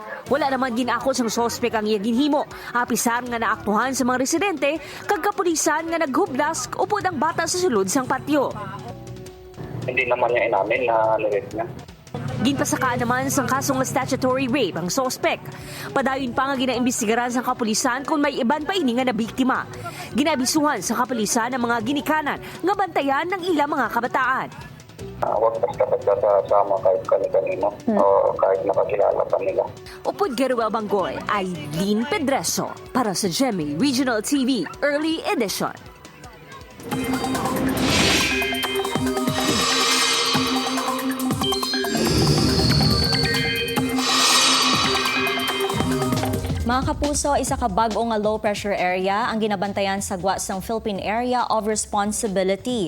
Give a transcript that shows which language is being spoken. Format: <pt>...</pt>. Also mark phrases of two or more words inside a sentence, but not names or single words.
<hil>Wala naman ginako sang sospek ang iya ginhimo, apisar nga naaktuhan sa mga residente kag kapulisan nga naghublas upod ang bata sa sulod sang patio.</hil> <tl>Hindi naman niya inamin na nirip niya.</tl> <hil>Ginpasakaan naman sang kasong</hil> <en>statutory rape</en> <hil>ang sospek. Padayon pa nga ginaimbestigaran sa kapulisan kung may iban pa ini nga nabiktima. Ginabisuhan sa kapulisan ang mga ginikanan nga bantayan ng ilang mga kabataan.</hil> <tl>Huwag basta-basta sama kahit kanino o kahit nakakilala pa nila.</tl> <hil>Upod Garuel Banggoy, Aileen Pedreso para sa GMA Regional TV Early Edition. Mga kapuso, isa ka bag-o nga</hil> <en>low-pressure area</en> <hil>ang ginabantayan sa gwa sang Philippine Area of Responsibility.</hil>